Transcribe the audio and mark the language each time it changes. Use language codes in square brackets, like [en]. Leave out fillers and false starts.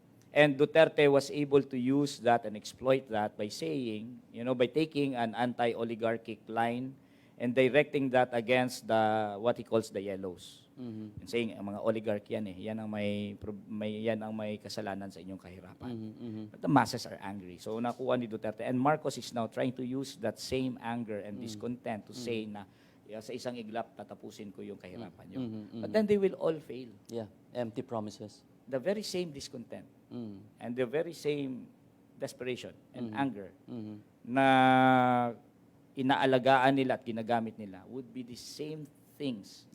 [en] And Duterte was able to use that and exploit that by saying, by taking an anti-oligarchic line and directing that against what he calls the yellows. And saying, [tl] ang mga oligarch yan yan ang may kasalanan sa inyong kahirapan. [en] But the masses are angry. [tl] So nakuha ni Duterte. [en] And Marcos is now trying to use that same anger and discontent to say [tl] na sa isang iglap tatapusin ko yung kahirapan nyo. [en] But then they will all fail. Yeah, empty promises. The very same discontent and the very same desperation and anger [tl] na inaalagaan nila at ginagamit nila [en] would be the same things